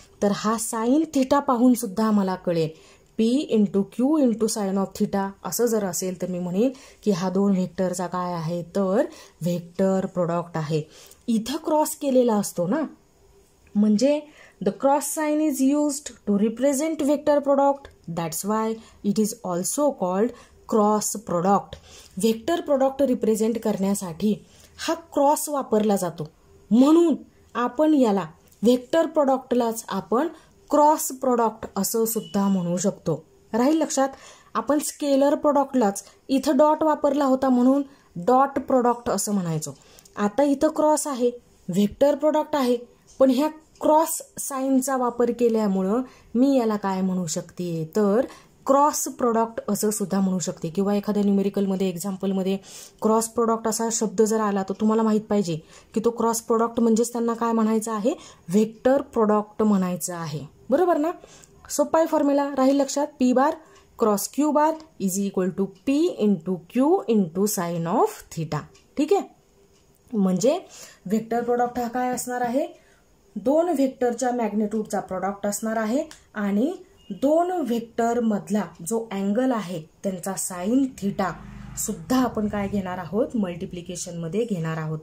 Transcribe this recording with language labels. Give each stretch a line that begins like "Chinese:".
Marathi: तर हा sine theta पाहून सुद्धा मला कळेल P into Q into sine of theta. असं जर असेल तर मी म्हणेन की हा दोन व्हेक्टरचा काय आहे, तर व्हेक्टर प्रोडक्ट आहे. इथं क्रॉस केलेला असतो ना, म्हणजे
English: The cross sign is used to represent vector product. That's why it is also called cross product.
Marathi: Vector product represent करण्यासाठी हा क्रॉस वापरला जातो, म्हणून आपण याला व्हेक्टर प्रोडक्टलाच आपण क्रॉस प्रोडक्ट असं सुद्धा म्हणू शकतो. राहील लक्षात. आपण स्केलर प्रोडक्टलाच इथं डॉट वापरला होता म्हणून डॉट प्रोडक्ट असं म्हणायचो. आता इथं क्रॉस आहे, व्हेक्टर प्रोडक्ट आहे, पण ह्या क्रॉस साइनचा वापर केल्यामुळं मी याला काय म्हणू शकते, तर क्रॉस प्रोडक्ट असं सुद्धा म्हणू शकते. किंवा एखाद्या न्यूमेरिकलमध्ये एक्झाम्पलमध्ये क्रॉस प्रोडक्ट असा शब्द जर आला तर तुम्हाला माहित पाहिजे की तो क्रॉस प्रोडक्ट म्हणजेच त्यांना काय म्हणायचं आहे, व्हेक्टर प्रोडक्ट म्हणायचं आहे. बरोबर ना. सोपा आहे फॉर्म्युला, राहील लक्षात.
English: P bar cross Q bar is equal to P into Q into sine of theta.
Marathi: ठीक आहे. म्हणजे व्हेक्टर प्रोडक्ट हा काय असणार आहे, दोन व्हेक्टरच्या मॅग्निट्यूडचा प्रोडक्ट असणार आहे आणि दोन व्हेक्टर मधला जो अँगल आहे त्यांचा साइन थिटा सुद्धा आपण काय घेणार आहोत, मल्टिप्लिकेशन मध्ये घेणार आहोत.